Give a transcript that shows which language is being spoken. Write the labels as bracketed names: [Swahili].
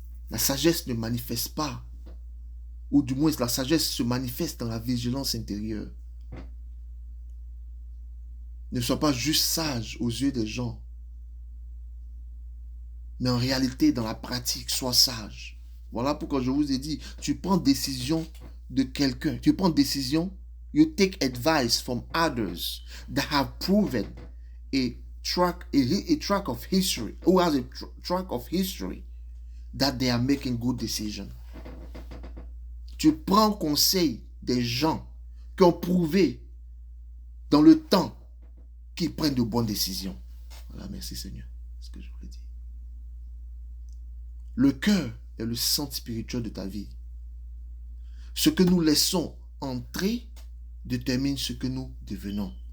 [French] La sagesse ne manifeste pas, ou du moins la sagesse se manifeste dans la vigilance intérieure. Ne sois pas juste sage aux yeux des gens. Mais en réalité, dans la pratique, sois sage. Voilà pourquoi je vous ai dit, tu prends décision de quelqu'un. Tu prends décision, [English] you take advice from others that have proven a track of history, who has a track of history that they are making good decisions. [French] Tu prends conseil des gens qui ont prouvé dans le temps qu'ils prennent de bonnes décisions. Voilà, merci Seigneur. C'est ce que je voulais dire. Le cœur est le centre spirituel de ta vie. Ce que nous laissons entrer détermine ce que nous devenons.